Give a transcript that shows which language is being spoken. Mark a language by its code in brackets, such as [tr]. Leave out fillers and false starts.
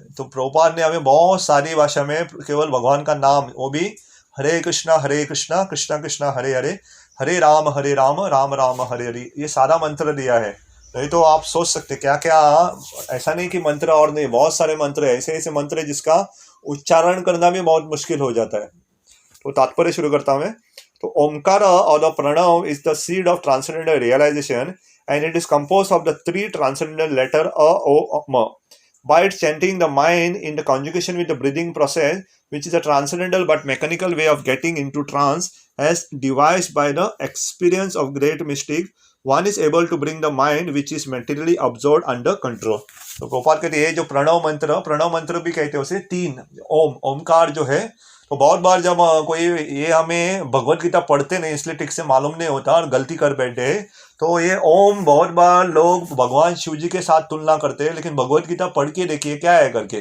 [hi] तो प्रभुपाद ने हमें बहुत सारी भाषा में केवल भगवान का नाम, वो भी हरे कृष्णा कृष्णा कृष्णा हरे हरे, हरे राम राम राम हरे हरे, ये सारा मंत्र दिया है। नहीं तो आप सोच सकते क्या क्या, ऐसा नहीं कि मंत्र और नहीं, बहुत सारे मंत्र है, ऐसे ऐसे मंत्र है जिसका उच्चारण करना भी बहुत मुश्किल हो जाता है। तो तात्पर्य शुरू करता हूं मैं। तो ओमकार और [en] The Pranav is the seed of transcendental realisation, and it is composed of the three transcendental letter a, o, m. By its chanting the mind in the conjugation with the breathing process, which is a transcendental but mechanical way of getting into trance, as devised by the experience of great mystic, one is able to bring the mind which is materially absorbed under control. [hi] तो गोपाल कहते हैं जो प्रणव मंत्र भी कहते हैं उसे, तीन ओमकार जो है। तो बहुत बार जब कोई, ये हमें भगवत गीता पढ़ते नहीं इसलिए ठीक से मालूम नहीं होता और गलती कर बैठे, तो ये ओम बहुत बार लोग भगवान शिव जी के साथ तुलना करते हैं, लेकिन भगवत गीता पढ़ के देखिए क्या है करके।